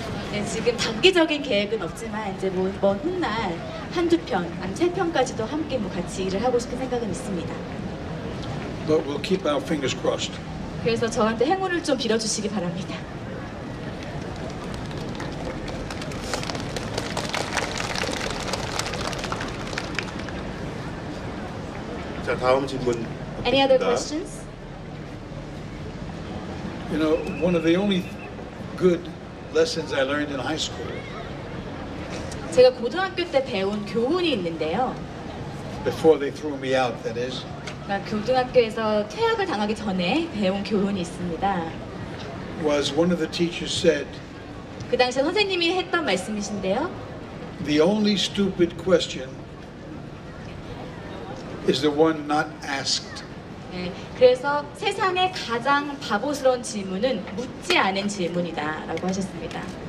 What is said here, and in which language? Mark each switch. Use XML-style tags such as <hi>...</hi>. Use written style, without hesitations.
<ko>네, 지금 단기적인 계획은 없지만 이제 뭐 훗날 한두 편, 아니 세 편까지도 함께 뭐 같이 일을 하고 싶은 생각은 있습니다.</ko> <en>But we'll keep our fingers crossed.</en> <ko>그래서 저한테 행운을 좀 빌어주시기 바랍니다. 자, 다음 질문.</ko> <en>Any other</en> <ko>받겠습니다.</ko> <en>questions? You know, one of the only good lessons I learned in high school,</en> <ko>제가 고등학교 때 배운 교훈이 있는데요.</ko> <en>before they threw me out, that is,</en> <ko>그러니까 고등학교에서 퇴학을 당하기 전에 배운 교훈이 있습니다.</ko> <en>was one of the teachers said,</en> <ko>그 당시에 선생님이 했던 말씀이신데요.</ko> <en>the only stupid question is the one not asked.</en> <ko>네, 그래서 세상의 가장 바보스러운 질문은 묻지 않은 질문이다라고 하셨습니다.</ko>